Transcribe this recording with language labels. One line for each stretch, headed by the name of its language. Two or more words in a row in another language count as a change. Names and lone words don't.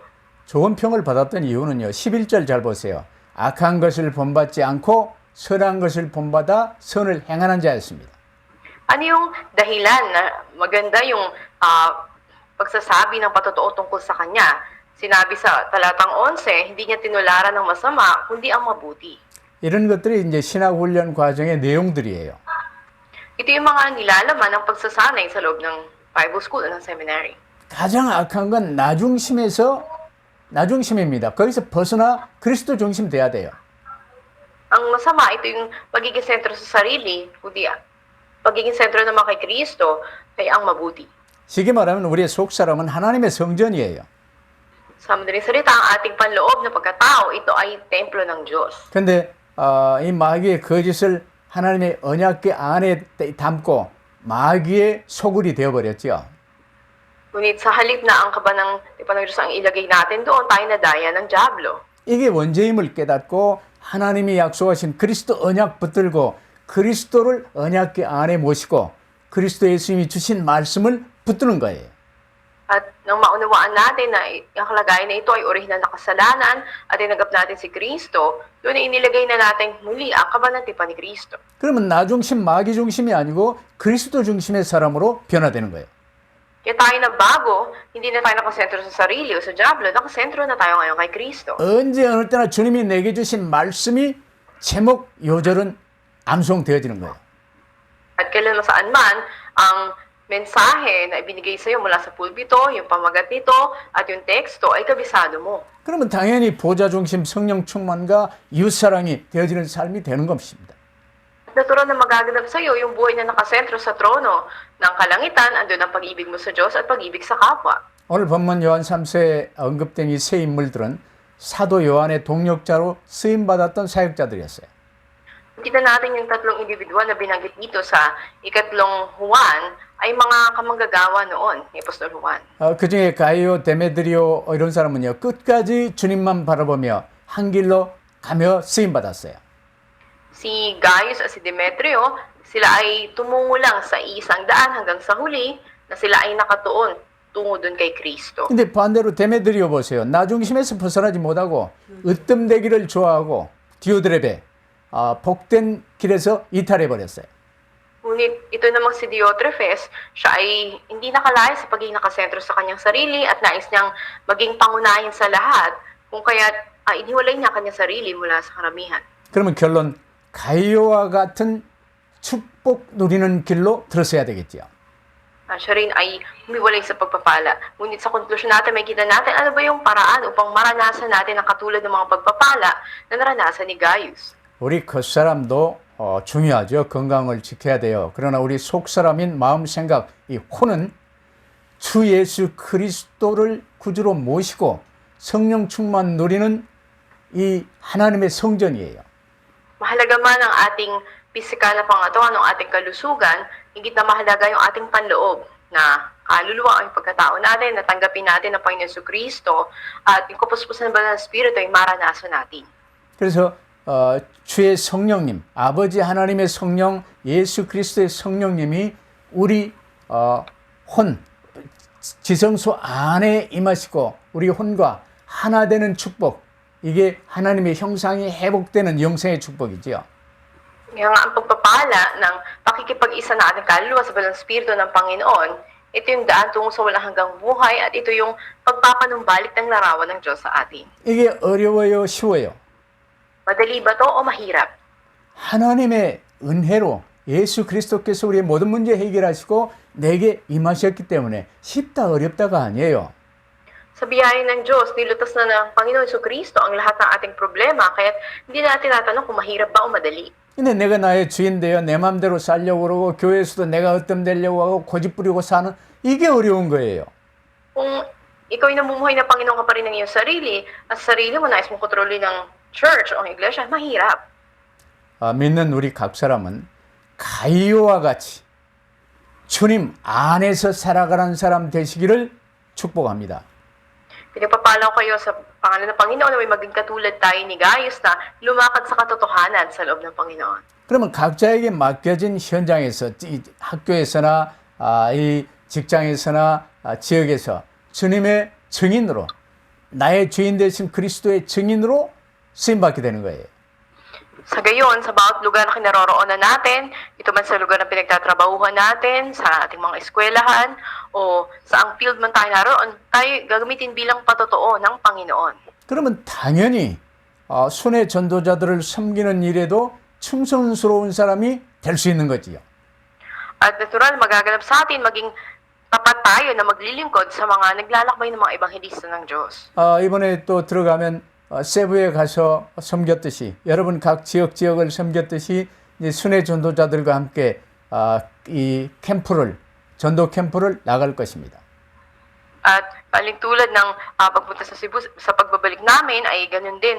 Korean: 좋은 평을 받았던 이유는요. 11절 잘 보세요. 악한 것을 본받지 않고 선한 것을 본받아 선을 행하는 자였습니다.
Filipino: Ano yung dahilan na maganda yung pagsasabi ng patotoo tungkol sa kanya? Sinabi sa talatang 11, hindi niya tinularan ng masama, kundi ang mabuti.
Korean: 이런 것들이 이제 신학 훈련 과정의 내용들이에요.
Filipino: Ito yung mga nilalaman ng pagsasanay sa loob ng
English: Bible School
Filipino: o ng seminary.
Korean: 가장 악한 건 나중심입니다. 거기서 벗어나 그리스도 중심 돼야 돼요.
Filipino: Ang masama, ito yung pagiging sentro sa sarili, kundi pagiging sentro naman kay Kristo, kaya ang mabuti.
Korean: 쉽게 말하면 우리의 속사람은 하나님의 성전이에요.
Filipino: Sa madaling salita, ang ating panloob na pagkatao, ito ay templo ng Diyos.
Korean: 근데 이 마귀의 거짓을 하나님의 언약궤 안에 담고 마귀의 소굴이 되어버렸죠.
Filipino: Ngunit sa halip na ang kaba ng Diyos ang ilagay natin doon, tayo nadaya ng Diablo.
Korean: 이게 원죄임을 깨닫고 하나님이 약속하신 그리스도 언약 붙들고 그리스도를 언약궤 안에 모시고 그리스도 예수님이 주신 말씀을 붙드는 거예요.
Filipino: At nang maunawaan natin na ang kalagayan na ito ay orihinal na kasalanan at tinanggap natin si Kristo, doon ay inilagay na natin muli ang kabanang tipan ni Kristo.
Korean: 그러면 나 중심, 마귀 중심이 아니고 그리스도 중심의 사람으로 변화되는 거예요.
Filipino: Kaya tayo na bago, hindi na tayo nakasentro sa sarili o sa Diablo, nakasentro na tayo ngayon kay Kristo.
Korean: 언제 어느 때나 주님이 내게 주신 말씀이 제목 요절은 암송되어지는 거예요.
Filipino: At kailan saan man, ang mensahe na ibinigay sa iyo mula sa pulpito, yung pamagat nito, at yung teksto ay kabisado mo.
Korean: 그러면 당연히 보좌 중심 성령 충만과 이웃사랑이 되어지는 삶이 되는 것입니다.
Filipino: Natural na magaganap sa iyo yung buhay na nakasentro sa trono ng kalangitan, andun ang pag-ibig mo sa Diyos at pag-ibig sa kapwa.
Korean: 오늘 본문 요한 3세에 언급된 이 세 인물들은 사도 요한의 동력자로 쓰임받았던 사역자들이었어요.
Filipino: Kita natin yung tatlong individual na binanggit dito sa ikatlong Juan ay mga kamanggagawa noon ni Apostol Juan.
Korean: 그 중에 가이오, 데메드리오 이런 사람은요 끝까지 주님만 바라보며 한 길로 가며 쓰임받았어요.
Filipino: Si Gaius at si Demetrio, sila ay tumungo lang sa isang daan hanggang sa huli na sila ay nakatuon tungo dun kay Kristo.
Korean: 근데 반대로 데메드리오 보세요. 나 중심에서 벗어나지 못하고 으뜸되기를 좋아하고 디오드레베 복된 길에서 이탈해 버렸어요.
Filipino: Ngunit ito namang si Diotrephes, siya ay hindi nakalaya sa pagiging nakasentro sa kanyang sarili at nais niyang maging pangunahin sa lahat, kung kaya iniwalay niya kanyang sarili mula sa karamihan.
Korean: 그러면 결론 가이오와 같은 축복 누리는 길로 들어서야 되겠죠.
Filipino: Siya rin ay humiwalay sa pagpapala. Ngunit sa konklusyon natin, may kita natin ano ba yung paraan upang maranasan natin ang katulad ng mga pagpapala na naranasan ni Gaius.
Korean: 우리 겉사람도 중요하죠. 건강을 지켜야 돼요. 그러나 우리 속사람인 마음, 생각, 이 혼은 주 예수 그리스도를 구주로 모시고 성령 충만 누리는 이 하나님의 성전이에요.
Filipino: Mahalaga man ang ating pisikal na pangatawan, ang ating kalusugan, higit na mahalaga yung ating panloob na kaluluwa ang pagkatao natin, natanggapin natin ang Panginoon Jesucristo at yung kapuspusan ng Banal na Espiritu ay maranasan natin.
Korean: 그래서 주의 성령님, 아버지 하나님의 성령, 예수 그리스도의 성령님이 우리 혼, 지성소 안에 임하시고 우리 혼과 하나 되는 축복, 이게 하나님의 형상이 회복되는 영생의 축복이지요.
Filipino: Kaya nga ang pagpapala ng pakikipag-isa na ating kaluluwa sa Banal na Espiritu ng Panginoon, ito yung daan tungo sa walang hanggang buhay at ito yung pagpapanumbalik ng larawan ng Diyos sa atin.
Korean: 이게 어려워요, 쉬워요?
Filipino: Madali ba to o mahirap?
Korean: 하나님의 은혜로 예수 그리스도께서 우리의 모든 문제 해결하시고 내게 임하셨기 때문에 쉽다 어렵다가 아니에요.
Filipino: Sa biyaya ng Diyos, nilutas na ng Panginoon Jesucristo ang lahat ng ating problema, kaya hindi natin natanong kung mahirap ba o madali.
Korean: 근데 내가 나의 주인 되어 내 마음대로 살려고 그러고 교회에서도 내가 으뜸되려고 하고 고집 부리고 사는 이게 어려운 거예요.
Filipino: Kung ikaw ay namumuhay na Panginoon ka pa rin ng iyong sarili, at sa sarili mo nais mong kontrolin ng church o ang iglesia, mahirap.
Korean: 믿는 우리 각 사람은 가이오와 같이 주님 안에서 살아가는 사람 되시기를 축복합니다.
Filipino: Pinagpapala ko kayo sa pangalan ng Panginoon na may maging katulad tayo ni Gaius na lumakad sa katotohanan sa loob ng Panginoon.
Korean: 그러면 각자에게 맡겨진 현장에서 이 학교에서나 이 직장에서나 지역에서 주님의 증인으로 나의 주인 되신 그리스도의 증인으로 쓰임받게 되는 거예요.
Filipino: Sa gayon, sa bawat lugar na kinaroroonan natin, ito man sa lugar na pinagtatrabahuhan natin, sa ating mga eskwelahan, o sa ang field man tayo naroon, tayo gagamitin bilang patotoo ng Panginoon.
Korean: 그러면 당연히 순회 전도자들을 섬기는 일에도 충성스러운 사람이 될 수 있는 거지요.
Filipino: At natural, magaganap sa atin, maging tapat tayo na maglilingkod sa mga naglalakbay ng mga ebanghelista ng Diyos.
Korean: 이번에 또 들어가면 세부에 가서 섬겼듯이 여러분 각 지역을 섬겼듯이 이제 순회 전도자들과 함께 이 전도 캠프를 나갈 것입니다.
Filipino: At paling tulad ng pagpunta sa Cebu, sa pagbabalik namin ay ganun din.